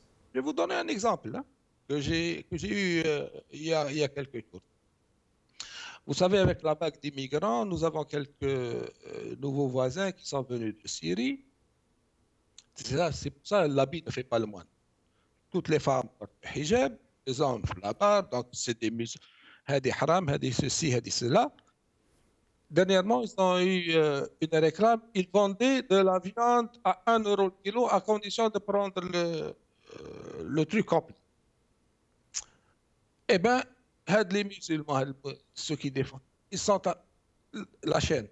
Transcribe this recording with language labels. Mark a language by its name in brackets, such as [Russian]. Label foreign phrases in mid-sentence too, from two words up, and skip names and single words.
[French] Je vais vous donner un exemple hein, que j'ai eu il y a quelques jours. Vous savez, avec la vague d'immigrants, nous avons quelques nouveaux voisins qui sont venus de Syrie. C'est pour ça que l'habit ne fait pas le moine. Toutes les femmes portent le hijab, les hommes font la barbe, donc c'est des musulmans. [Arabic] هادي حرام, [French] hadi ceci, hadi cela. Dernièrement, ils ont eu une réclame. Ils vendaient de la viande à 1 euro le kilo à condition de prendre le truc complet. Eh bien, les musulmans, ceux qui défendent, ils sont à la chaîne.